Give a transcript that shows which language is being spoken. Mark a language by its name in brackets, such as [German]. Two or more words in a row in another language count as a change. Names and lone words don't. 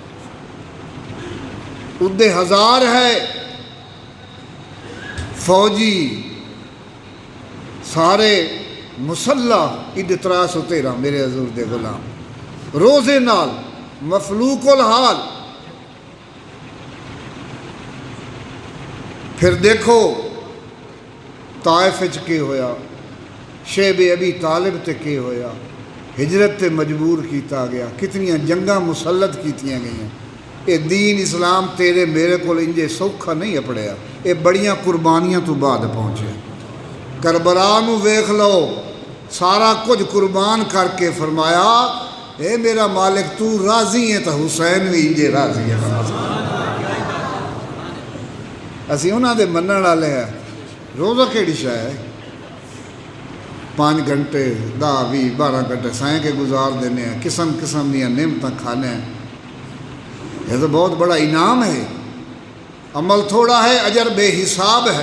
[Punjabi] ادے ہزار ہے فوجی سارے مسلح، اد 313 میرے حضور دے غلام روزے نال مفلوق الحال. پھر دیکھو طائف وچ کی ہویا، شیب ابی طالب تے کی ہویا، ہجرت تے مجبور کیتا گیا، کتنیاں جنگاں مسلط کیتیاں گئیاں. اے دین اسلام تیرے میرے کو انجے سوکھا نہیں اپڑیا، اے بڑیاں قربانیاں تو بعد پہنچے. کربلا نو ویکھ لو، سارا کچھ قربان کر کے فرمایا اے میرا مالک تو راضی ہے تو حسین بھی انجے راضی ہے. اسی انہاں دے منن والے ہیں. روزہ کیڑی شے ہے؟ 5 گھنٹے 10 20 12 گھنٹے سائیں کے گزار دینے ہیں، قسم قسم دیا نعمتاں کھانے ہیں. [Urdu] یہ تو بہت بڑا انعام ہے. عمل تھوڑا ہے، اجر بے حساب ہے.